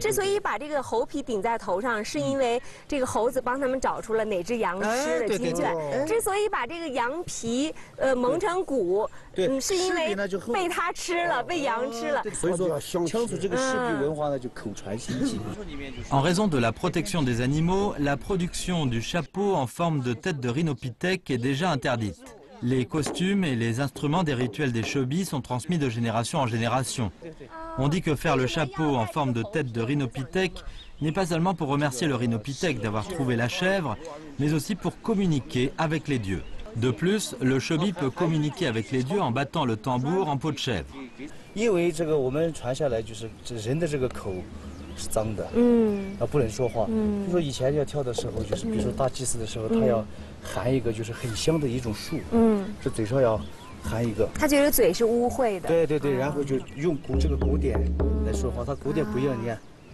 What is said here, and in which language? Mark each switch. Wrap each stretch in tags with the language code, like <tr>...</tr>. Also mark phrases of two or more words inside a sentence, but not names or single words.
<zh>之所以把这个猴皮顶在头上，是因为这个猴子帮他们找出了哪只羊吃的经卷。之所以把这个羊皮蒙成鼓，是因为被它吃了，被羊吃了。所以说，羌族这个饰品文化呢，就口传心记。</zh> <fr>En raison de la protection des animaux, la production du chapeau en forme de tête de Rhinopithèque est déjà interdite. Les costumes et les instruments des rituels des Chobi sont transmis de génération en génération. On dit que faire le chapeau en forme de tête de Rhinopithèque n'est pas seulement pour remercier le Rhinopithèque d'avoir trouvé la chèvre, mais aussi pour communiquer avec les dieux. De plus, le Chobi peut communiquer avec les dieux en battant le tambour en peau de chèvre.</fr> <zh>因为这个我们传下来就是人的这个口是脏的，不能说话。就说以前要跳的时候，就是比如说大祭司的时候，他要含一个就是很香的一种树，是嘴上要含一个。他觉得嘴是污秽的。对，然后就用这个鼓点来说话，他鼓点不一样，你看。</zh>